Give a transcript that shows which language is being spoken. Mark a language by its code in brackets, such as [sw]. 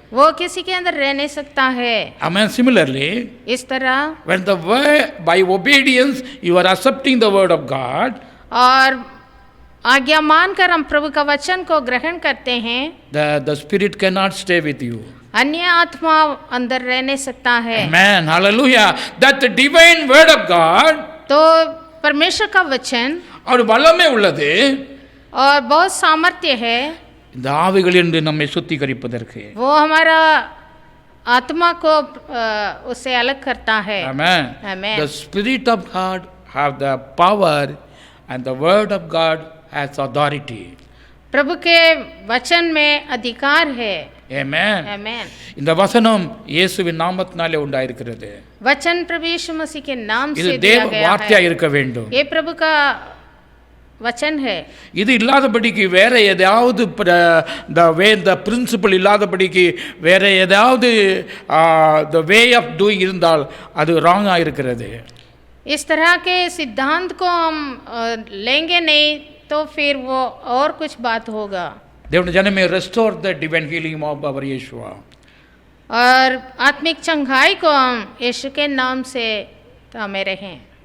[hi] वो किसी के अंदर रह नहीं सकता है. [en] Amen. Similarly, [hi] इस तरह [en] when the word, by obedience you are accepting the word of God, [hi] और आज्ञा मानकर हम प्रभु का वचन को ग्रहण करते हैं, [en] the spirit cannot stay with you. [hi] अन्य आत्मा अंदर रह नहीं सकता है. [en] Amen. Hallelujah. That the divine word of God, [hi] तो परमेश्वर का वचन [ta] और வல்லமை உள்ளது, [hi] और बहुत सामर्थ्य है. [ta] இந்த ஆவிகளிலிருந்து நம்மை சுத்திகரிப்பதற்கு. [hi] वो हमारा आत्मा को उससे अलग करता है. [en] Amen. Amen. The spirit of God have the power and the word of God has authority. [hi] प्रभु के वचन में अधिकार है. [en] Amen. Amen. [ta] இந்த வசனம் இயேசுவின் நாமத்தினாலே உண்டாயிருக்கிறது. [hi] वचन प्रभु यीशु मसीह के नाम [ta] இது [hi] से [ta] தேவ [hi] दिया गया [ta] வார்த்தையா [hi] है. [ta] இருக்க வேண்டும். [hi] ये प्रभु का वचन है। [ta] இது இல்லாதபடிக்கு வேற ஏதாவது [en] the principle [ta] இல்லாதபடிக்கு வேற ஏதாவது [en] the way of doing [ta] இருந்தால் அது ராங்கா இருக்கிறது. [hi] इस तरह के सिद्धांत को हम लेंगे नहीं तो फिर वो और कुछ बात होगा. [ta] தேவனுடைய ஜனமே [en] restore the divine healing of our Yeshua. [hi] और आत्मिक चंगाई को हम यीशु के नाम से थामे रहें.